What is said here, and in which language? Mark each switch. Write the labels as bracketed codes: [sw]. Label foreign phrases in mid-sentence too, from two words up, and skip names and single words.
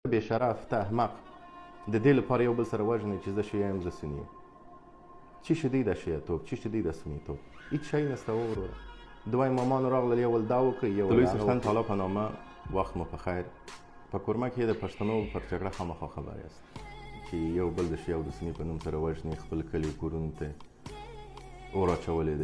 [ps] بې شرف ته احمق د دې لپاره یو بل سره وژنئ چې زه شیعه یم زه سني یم. [fa] چی شدی [ps] د شیعتوب، [fa] چی شدی [ps] د سنیتوب؟ هیچ شی نسته وروره. دوه امامانو راغلل، یو ول دا وکړئ، یو ول څښتن تعالی په نامه وخت مو په خیر. په کورمه کې د پښتنو پر جګړه خامخا خبر یاست چې یو بل د شیعه او د سني په نوم سره وژني، خپل کلي کورونو ته اور اچولی دی.